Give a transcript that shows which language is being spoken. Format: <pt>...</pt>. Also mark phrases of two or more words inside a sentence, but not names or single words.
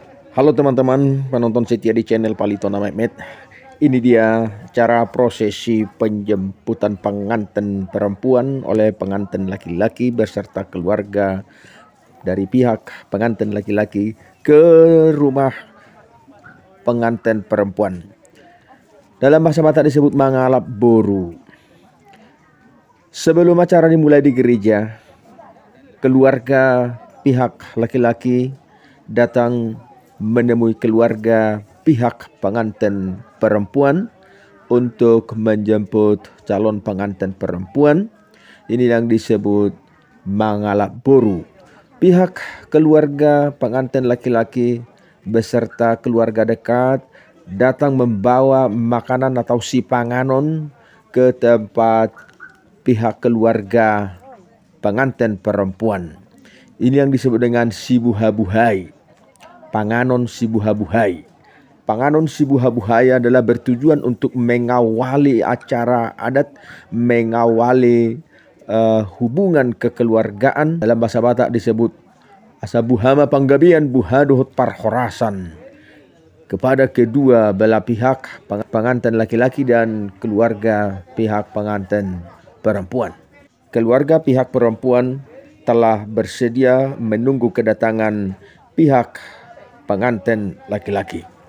<id>Halo teman-teman penonton setia di channel Palitona Mehmet. Ini dia cara prosesi penjemputan pengantin perempuan oleh pengantin laki-laki beserta keluarga dari pihak pengantin laki-laki ke rumah pengantin perempuan. Dalam bahasa Batak disebut</id> <bbc>mangalap boru.</bbc> <id>Sebelum acara dimulai di gereja, keluarga pihak laki-laki datang menemui keluarga pihak pengantin perempuan untuk menjemput calon pengantin perempuan. Ini yang disebut</id> <bbc>mangalap boru.</bbc> <id>Pihak keluarga pengantin laki-laki beserta keluarga dekat datang membawa makanan atau</id> <bbc>si panganon</bbc> <id>ke tempat pihak keluarga pengantin perempuan. Ini yang disebut dengan sibuhabuhai.</id> <bbc>Panganon sibuhabuhai. Panganon sibuhabuhai</bbc> <id>adalah bertujuan untuk mengawali acara adat, mengawali hubungan kekeluargaan. Dalam bahasa Batak disebut</id> <bbc>asabuhama panggabian buhaduhut parhorasan.</bbc> <id>Kepada kedua belah pihak, pengantin laki-laki dan keluarga pihak pengantin perempuan. Keluarga pihak perempuan telah bersedia menunggu kedatangan pihak pengantin laki-laki.</id>